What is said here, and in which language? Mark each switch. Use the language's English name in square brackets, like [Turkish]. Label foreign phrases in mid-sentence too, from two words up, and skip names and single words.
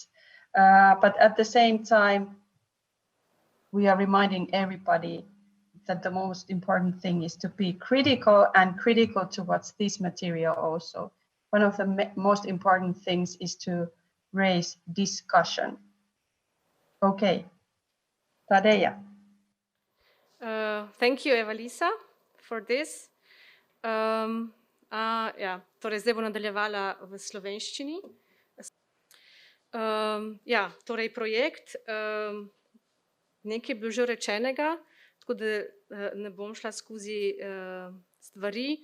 [English] But at the same time, we are reminding everybody that the most important thing is to be critical and critical towards this material also. One of the most important things is to raise discussion. Okay, Tadeja. Thank you, Eva-Lisa, for this. [Slovenian] Ja, torej zdaj bom nadaljevala v slovenščini. Ja, torej projekt, nekaj je bilo že rečenega, tako da ne bom šla skozi stvari.